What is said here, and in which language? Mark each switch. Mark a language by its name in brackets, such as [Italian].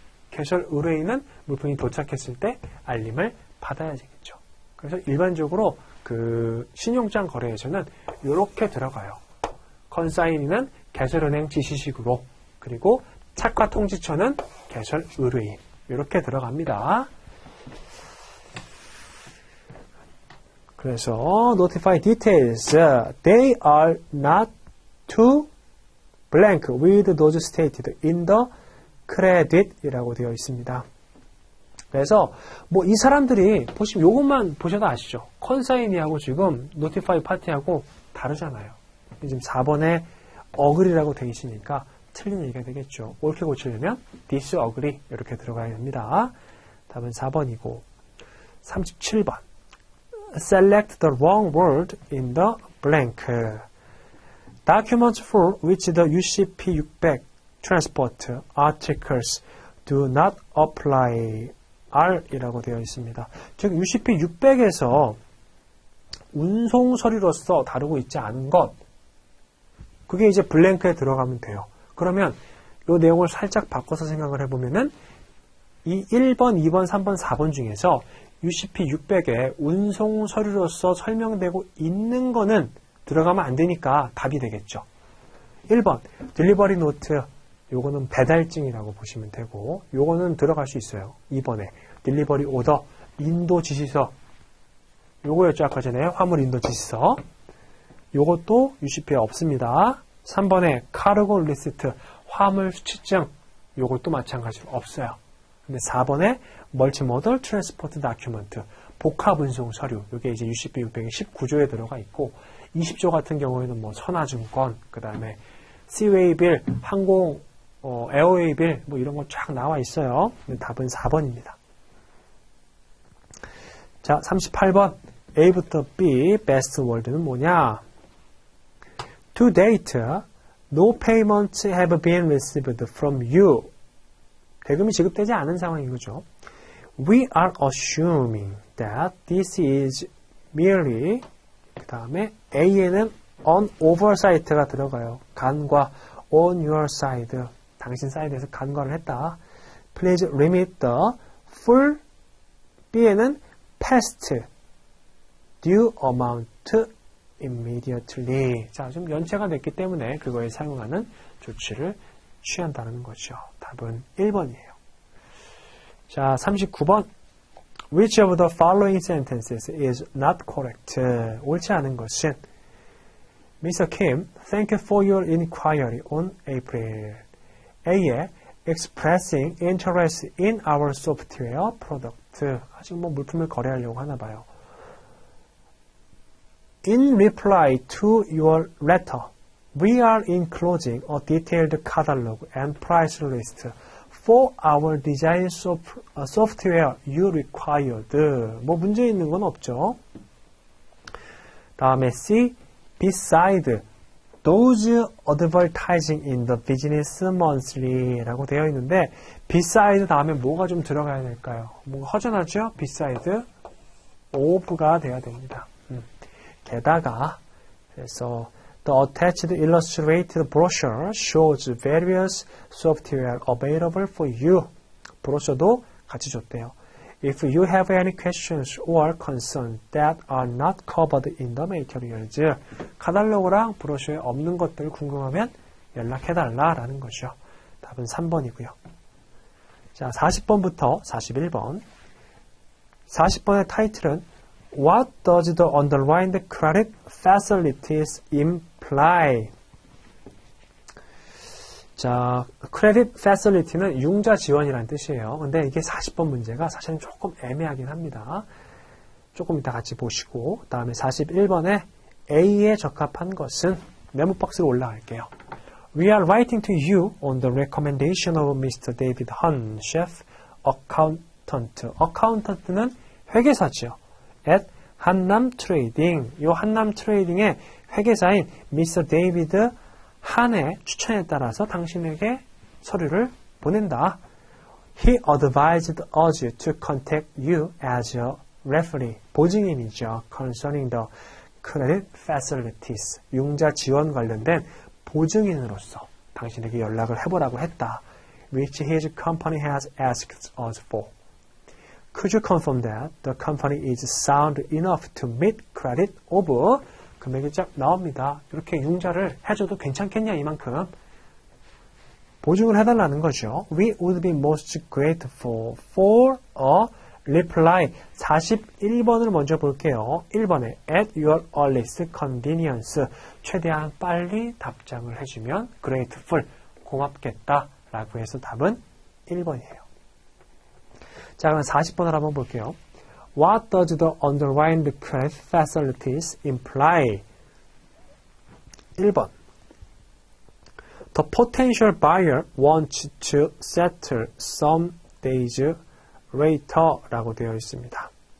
[Korean] 개설 의뢰인은 물품이 도착했을 때 알림을 받아야 되겠죠. 그래서 일반적으로 그 신용장 거래에서는 이렇게 들어가요. 컨사인이는 개설은행 지시식으로, 그리고 착화 통지처는 개설 의뢰인, 이렇게 들어갑니다. 그래서 [English] notify details, they are not to blank with those stated in the credit [Korean] 이라고 되어 있습니다. 그래서 뭐 이 사람들이 보시면 이것만 보셔도 아시죠? 컨사인이하고 지금 notify party하고 다르잖아요. 지금 4번에 agree라고 되어 있으니까 틀린 얘기가 되겠죠. 옳게 고치려면 disagree 이렇게 들어가야 됩니다. 답은 4번이고 [English] 37번 Select the wrong word in the blank. Documents for which the UCP600 transport articles do not apply are [Korean] 이라고 되어 있습니다. 즉 UCP600에서 운송 서류로서 다루고 있지 않은 것. 그게 이제 블랭크에 들어가면 돼요. 그러면 이 내용을 살짝 바꿔서 생각을 해보면은 이 1번, 2번, 3번, 4번 중에서 UCP 600에 운송 서류로서 설명되고 있는 거는 들어가면 안 되니까 답이 되겠죠. 1번, 딜리버리 노트. 요거는 배달증이라고 보시면 되고, 요거는 들어갈 수 있어요. 2번에 딜리버리 오더, 인도 지시서. 요거였죠. 아까 전에 화물 인도 지시서. 요것도 UCP에 없습니다. 3번에 카르고 리스트, 화물 수취증. 요것도 마찬가지로 없어요. 근데 4번에 멀티모덜 트랜스포트 다큐먼트, 복합 운송 서류. 요게 이제 UCP 600의 19조에 들어가 있고, 20조 같은 경우에는 뭐 선화증권, 그 다음에 시웨이 빌, 항공, 에어웨이 빌, 뭐 이런 거 쫙 나와 있어요. 답은 4번입니다. 자, 38번. [English] A [Korean] 부터 [English] B, best word [Korean] 는 뭐냐? [English] To date, no payments have been received from you. [Korean] 대금이 지급되지 않은 상황인 거죠. [English] We are assuming that this is merely, [Korean] 그 다음에 A에는 [English] on oversight [Korean] 가 들어가요. 간과 [English] on your side, [Korean] 당신 사이드에서 간과를 했다. [English] Please remit the full, [Korean] B에는 [English] past due amount immediately. [Korean] 자, 좀 연체가 됐기 때문에 그거에 사용하는 조치를 취한다는 거죠. 답은 1번이에요. 자, 39번. [English] Which of the following sentences is not correct? [Korean] 옳지 않은 것은 Mr. [English] Kim, thank you for your inquiry on April. A에 expressing interest in our software product. [Korean] 아직 뭐 물품을 거래하려고 하나 봐요. [English] In reply to your letter, we are enclosing a detailed catalog and price list for our design software you required. [Korean] 뭐 문제 있는 건 없죠. 다음에 C, [English] beside those advertising in the business monthly [Korean] 라고 되어 있는데 beside 다음에 뭐가 좀 들어가야 될까요? 뭔가 허전하죠? beside of가 돼야 됩니다. 게다가 그래서 [English] the attached illustrated brochure shows various software available for you. [Korean] 브로셔도 같이 줬대요. [English] If you have any questions or concerns that are not covered in the materials, [Korean] 카탈로그랑 브로셔에 없는 것들 궁금하면 연락해달라라는 거죠. 답은 3번이고요. 자, 40번부터 41번. [English] 40번의 타이틀은 What does the underlined credit facilities imply? [Korean] 자, credit facility는 융자 지원이라는 뜻이에요. 근데 이게 40번 문제가 사실은 조금 애매하긴 합니다. 조금 이따 같이 보시고, 다음에 41번에 A에 적합한 것은 메모 박스로 올라갈게요. [English] We are writing to you on the recommendation of Mr. David Hun, chef accountant. [Korean] accountant는 회계사죠. at 한남 트레이딩. 이 한남 트레이딩의 회계사인 Mr. David 한의 추천에 따라서 당신에게 서류를 보낸다. [English] He advised us to contact you as a referee. [Korean] 보증인이죠. [English] Concerning the credit facilities. [Korean] 융자 지원 관련된 보증인으로서 당신에게 연락을 해보라고 했다. [English] Which his company has asked us for. Could you confirm that the company is sound enough to meet credit of [Korean] 금액이 쫙 나옵니다. 이렇게 융자를 해줘도 괜찮겠냐 이만큼 보증을 해달라는 거죠. [English] We would be most grateful for a reply. [Korean] 41번을 먼저 볼게요. [English] 1번에 at your earliest convenience. [Korean] 최대한 빨리 답장을 해주면 [English] grateful. [Korean] 고맙겠다 라고 해서 답은 1번이에요. 자, 그럼 40번을 한번 볼게요. [English] What does the underlined credit facilities imply? [Korean] 1번. [English] The potential buyer wants to settle some days later [Korean] 라고 되어 있습니다.